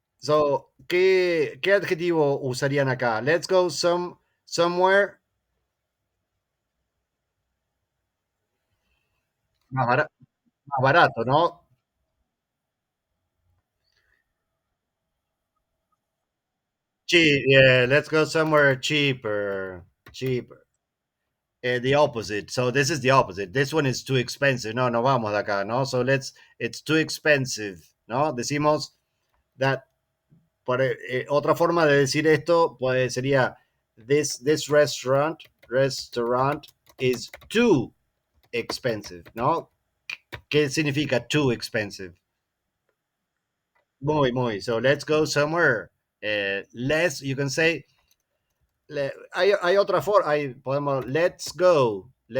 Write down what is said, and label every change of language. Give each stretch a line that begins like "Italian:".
Spanish: So, ¿qué adjetivo usarían acá?
English: Let's go somewhere
Spanish: más barato,
English: ¿no? Yeah, let's go somewhere cheaper. Cheaper. The opposite. So this is the opposite. This one is too expensive.
Spanish: No, no vamos de acá, ¿no?
English: So it's too expensive,
Spanish: ¿no? Decimos that, otra forma de decir esto pues sería
English: this restaurant is too expensive,
Spanish: ¿no? ¿Qué significa too expensive? Muy.
English: So let's go somewhere less. You can say,
Spanish: hay otra forma, podemos,
English: let's go.